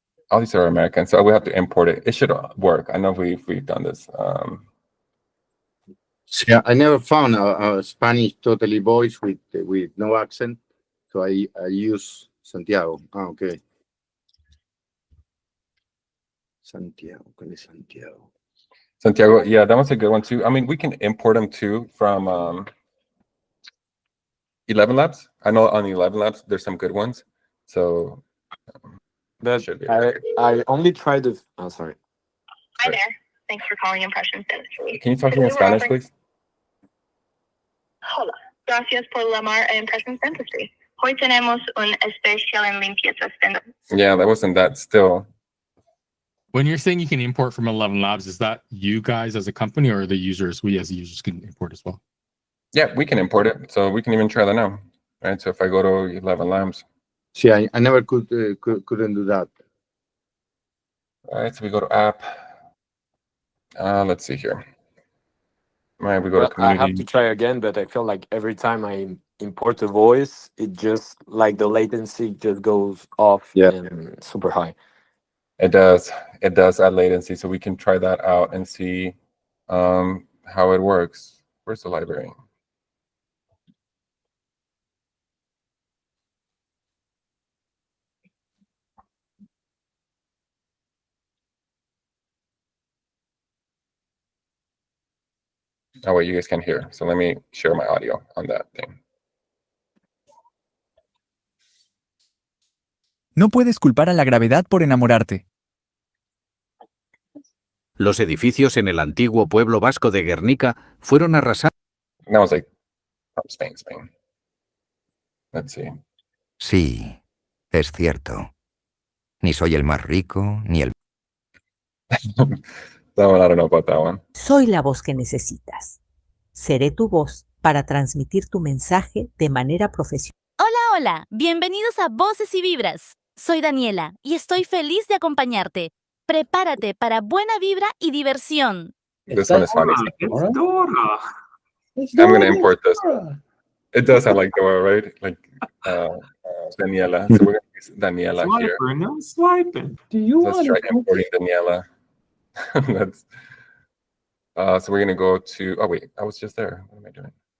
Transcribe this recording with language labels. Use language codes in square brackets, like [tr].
[en] All these are American, so we have to import it. It should work. I know we've done this. yeah, I never found a Spanish totally voice with no accent, so I use Santiago. Okay. [es] Santiago, ¿cuál es Santiago? [en] Santiago, yeah, that one's a good one too. I mean, we can import them too from 11 Labs. I know on 11 Labs there's some good ones. So But should be I only tried the. Oh, sorry. Hi there. Thanks for calling Impressions Dentistry. Can you talk to me in Today, we're Spanish, offering- please? [es] Hola. Gracias por llamar a Impressions Dentistry. Hoy tenemos un especial en limpieza dental. [en] Yeah, that wasn't that still. When you're saying you can import from 11 Labs, is that you guys as a company or the users? We as users can import as well. Yeah, we can import it. So we can even try that now. Right. So if I go to 11 Labs. See, I never couldn't do that. All right, so we go to app. Let's see here. All right, we go to Well, I community. have to try again, but I feel like every time I import a voice, it just like the latency just goes off and super high. It does add latency, so we can try that out and see how it works. Where's the library? Oh wait, you guys can hear. So let me share my audio on that thing. [es] No puedes culpar a la gravedad por enamorarte. Los edificios en el antiguo pueblo vasco de Guernica fueron arrasados. [en] That was like from Spain. Let's see. [es] Sí, es cierto. Ni soy el más rico, ni el... [en] That one, I don't know about that one. [es] Soy la voz que necesitas. Seré tu voz para transmitir tu mensaje de manera profesional. Hola, bienvenidos a Voces y Vibras. Soy Daniela y estoy feliz de acompañarte. Prepárate para buena vibra y diversión. [en] This one is funny. It's Dora. I'm gonna import this. It does sound like Dora, right? Like Daniela. So we're gonna use Daniela here. Swiper, no swiping. Let's try importing Daniela. That's so we're gonna go to. Oh wait, I was just there. What am I doing?